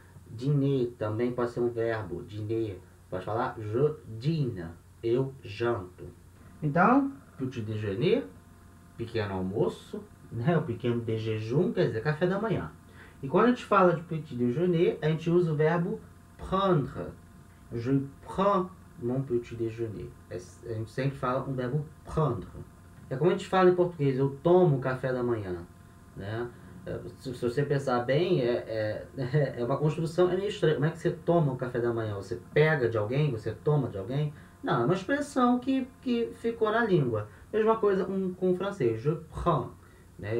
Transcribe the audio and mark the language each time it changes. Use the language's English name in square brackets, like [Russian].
[Portuguese] Dîner também pode ser um verbo, dîner. Pode falar [French] je dîne, [Portuguese] eu janto. Então, petit déjeuner, pequeno almoço, né? O pequeno de jejum, quer dizer, café da manhã. E quando a gente fala de petit déjeuner, a gente usa o verbo prendre. [French] Je prends mon petit déjeuner. [Portuguese] A gente sempre fala um verbo prendre. É como a gente fala em português, eu tomo café da manhã. Né? Se você pensar bem, é uma construção, é meio estranho. Como é que você toma o café da manhã? Você pega de alguém? Você toma de alguém? Não, é uma expressão que ficou na língua. Mesma coisa com o francês, [French] je prends. [Portuguese] Né?